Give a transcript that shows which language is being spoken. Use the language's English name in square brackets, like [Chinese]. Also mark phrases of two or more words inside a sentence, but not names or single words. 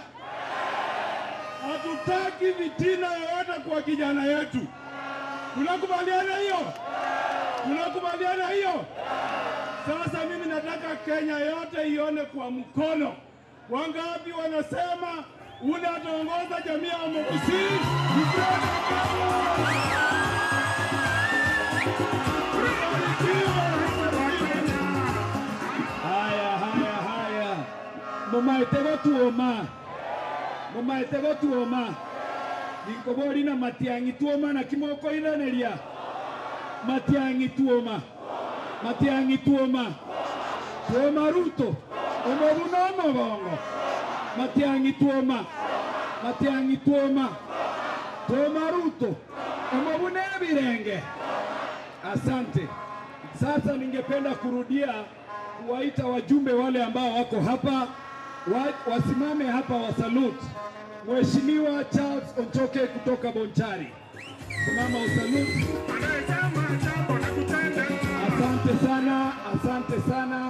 [Swahili] Hatutaki vitina yoyote kwa kijana yetu. Tunakubaliana hiyo? Sasa mimi nataka Kenya yote ione kwa mkono. Wangapi wanasema unataongoza jamii ya Omogusii? Haya. [Gusii] Mumaitego tuoma. Nikobori na Matiang'i tuoma na kimoko inaneria. Matiang'i tuoma. Tuoma Ruto. Omobuna Mogongo. Matiang'i tuoma. Tuoma Ruto. Omobuna Birenge. [Swahili] Asante. Sasa ningependa kurudia kuwaita wajumbe wale ambao wako hapa wasimame hapa wasalute. Mheshimiwa Charles Onchoke kutoka Bonchari. Simama usalute. Asante sana.